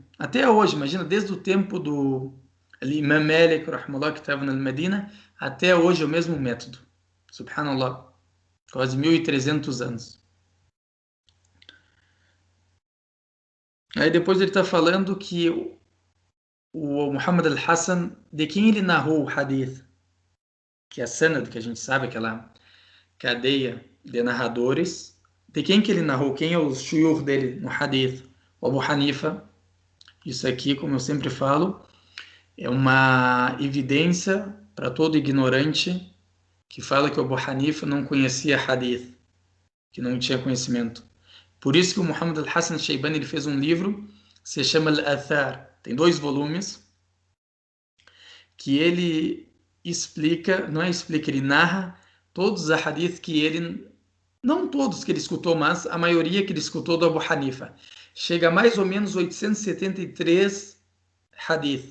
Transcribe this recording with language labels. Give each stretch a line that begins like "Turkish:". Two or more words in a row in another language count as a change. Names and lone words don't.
Portuguese: Até hoje, imagina, desde o tempo do Imam Malik, rahimahullah, que estava na Medina, até hoje é o mesmo método. Subhanallah. Quase 1.300 anos. Aí depois ele está falando que o Muhammad al-Hassan, de quem ele narrou o hadith, que é a sanad, que a gente sabe, aquela cadeia de narradores, de quem que ele narrou, quem é o shuyukh dele no hadith, o Abu Hanifa. Isso aqui, como eu sempre falo, é uma evidência para todo ignorante que fala que o Abu Hanifa não conhecia hadith, que não tinha conhecimento. Por isso que o Muhammad al-Hassan al-Shaybani ele fez um livro que se chama Al-Athar. Tem 2 volumes que ele explica, não é explica, ele narra todos os hadith que ele, não todos que ele escutou, mas a maioria que ele escutou do Abu Hanifa. Chega a mais ou menos 873 hadith.